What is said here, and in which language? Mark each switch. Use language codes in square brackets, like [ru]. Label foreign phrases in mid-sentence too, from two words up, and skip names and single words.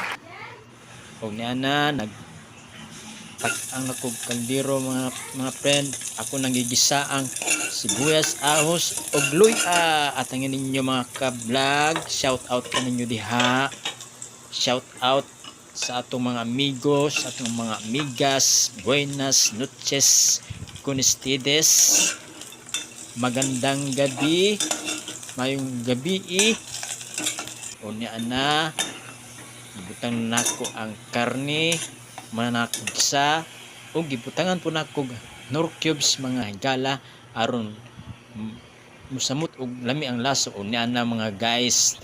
[ceb] Og niya na ang akong kaldero mga friend. Ako nangigisa ang sibuyas, ahos og luya at ang ninyo mga ka-vlog. [en] Shout out [ceb] kaninyo diha. [en] Shout out [ceb] sa atong mga amigos, sa atong mga amigas. [es] Buenas noches con ustedes. [tl] Magandang gabi, [ceb] mayong gabi o niya na gibutang nako ang karne manakugsa o gibutangan po nako nor cubes mga higala aron musamot og lami ang laso o niya na mga guys.